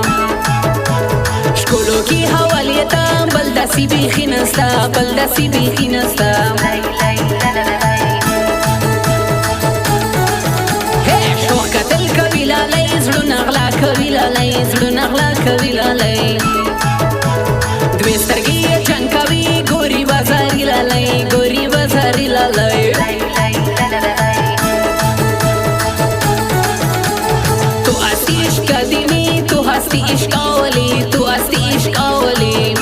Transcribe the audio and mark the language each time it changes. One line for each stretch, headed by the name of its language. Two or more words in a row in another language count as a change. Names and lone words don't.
Pashto: ښکلو کې حوالې ته بل داسې بیخي نسته بل داسې بیخي نسته شوخ کتل کوي لالی زړونه غلا کوي لالی زړونه غلا کوي لالی دوی سترګې یې جنګ کوي ګوري بازاري لالی ګوري بازاري لالی
Persian: تو هستی عشق قدیمی تو هستی عشق اولی تو هستی عشق اولی